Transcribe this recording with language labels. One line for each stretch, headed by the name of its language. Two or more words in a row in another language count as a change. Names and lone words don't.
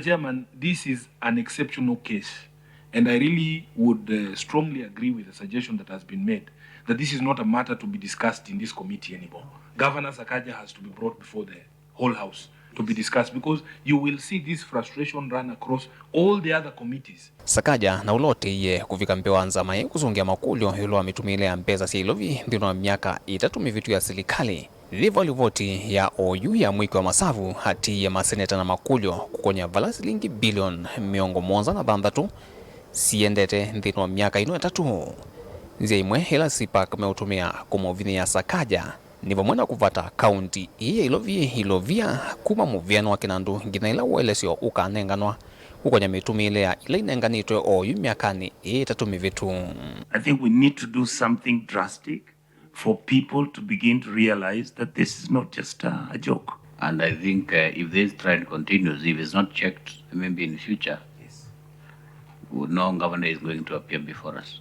English: Chairman, this is an exceptional case, and I really would strongly agree with the suggestion that has been made that this is not a matter to be discussed in this committee anymore. Governor Sakaja has to be brought before the whole House to be discussed, because you will see this frustration run across all the other committees.
Kamba: Sakaja na uloti ye kuvika mbee nzama kusungia makulyo yiulu wa mitumile ya mbesa sya Ilovi nthini wa miaka 3 mivityu ya serikali. Thiva livoti ya oyu ya mwiki wa masavu hati ya maseneta na makulyo kukon'ya vala silingi bilioni 76 siendete nthini wa miaka 3. Nzia imwe ila CPAC meutumia kumuvithia Sakaja ni vamwe na kuvata kaunti ya Ilovia kuma muvyano wa kinandu ngina ila uelesyo ukanenganwa kukon'ya mitumile ya ila inenganitwe oyu miakani 3 mivitu.
English: I think we need to do something drastic for people to begin to realize that this is not just a joke. And I think if this trend continues, if it's not checked, maybe in the future, no governor is going to appear before us.